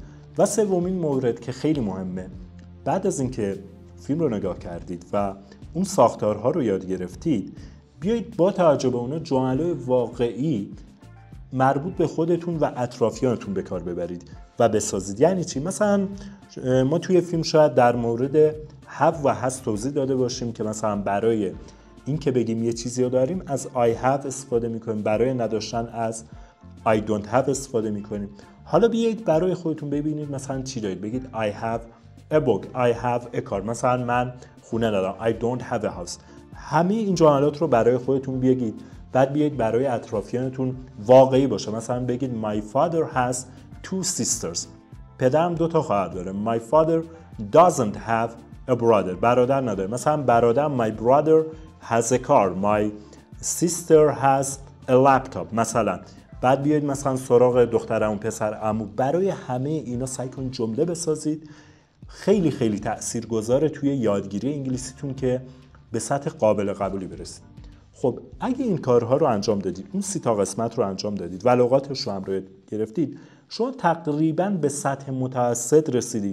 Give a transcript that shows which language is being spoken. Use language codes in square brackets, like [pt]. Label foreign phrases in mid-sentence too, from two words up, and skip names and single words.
[fa] و سومین مورد که خیلی مهمه، بعد از اینکه فیلم رو نگاه کردید و اون ساختارها رو یاد گرفتید، بیایید با توجه به اونها جمله واقعی مربوط به خودتون و اطرافیانتون به کار ببرید و بسازید. یعنی چی؟ مثلا ما توی فیلم شاید در مورد have و has توضیح داده باشیم که مثلا برای این که بگیم یه چیزی رو داریم از [en] I have [fa] استفاده میکنیم، برای نداشتن از [en] I don't have [fa] استفاده میکنیم. حالا بیایید برای خودتون ببینید مثلا چی دارید. [en] بگید I have a book, I have a car. [fa] مثلا من خونه دارم. [en] I don't have a house. [fa] همه این جملات رو برای خودتون بگید. بعد بیایید برای اطرافیانتون واقعی باشه. مثلا بگید [en] My father has 2 sisters. [fa] پدرم 2 تا خواهر داره. [en] My father doesn't have a brother. [fa] برادر نداره. مثلا برادرم [en] My brother has a car. My sister has a laptop. [fa] مثلا بعد بیاید مثلا سراغ دخترمو، پسرعمو. برای همه اینا سعی کنید جمله بسازید. خیلی خیلی تاثیرگذاره توی یادگیری انگلیسیتون که به سطح قابل قبولی برسید. خب اگه این کارها رو انجام دادید، اون 30 تا قسمت رو انجام دادید و لغاتش رو هم رو گرفتید، شما تقریبا به سطح متوسط رسیدید.